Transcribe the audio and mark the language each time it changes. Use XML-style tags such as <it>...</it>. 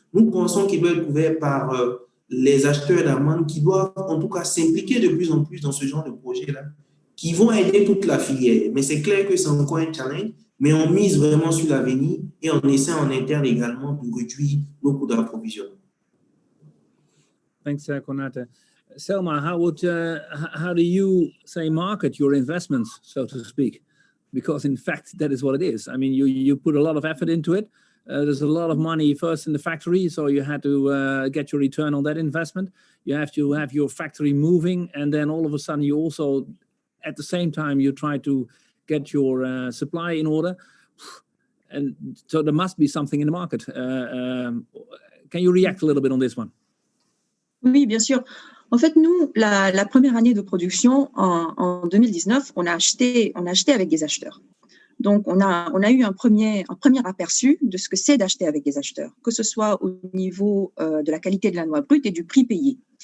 <fr>Nous pensons qu'il doit être couvert par les acheteurs d'amandes qui doivent en tout cas s'impliquer de plus en plus dans ce genre de projet-là, qui vont aider toute la filière. Mais c'est clair que c'est encore un challenge, mais on mise vraiment sur l'avenir et on essaie en interne également de réduire nos coûts d'approvisionnement.</fr> <en>Thanks, Konate. Selma, how do you say market your investments, so to speak? Because in fact, that is what it is. I mean, you put a lot of effort into it. There's a lot of money first in the factory, so you had to get your return on that investment. You have to have your factory moving, and then all of a sudden you also, at the same time, you try to get your supply in order. And so there must be something in the market. Can you react a little bit on this one?</en> <fr>Oui, bien sûr. En fait, nous, la première année de production, en 2019, on a acheté avec des acheteurs. Donc, on a eu un premier aperçu de ce que c'est d'acheter avec des acheteurs, que ce soit au niveau de la qualité de la noix brute et du prix payé.</fr>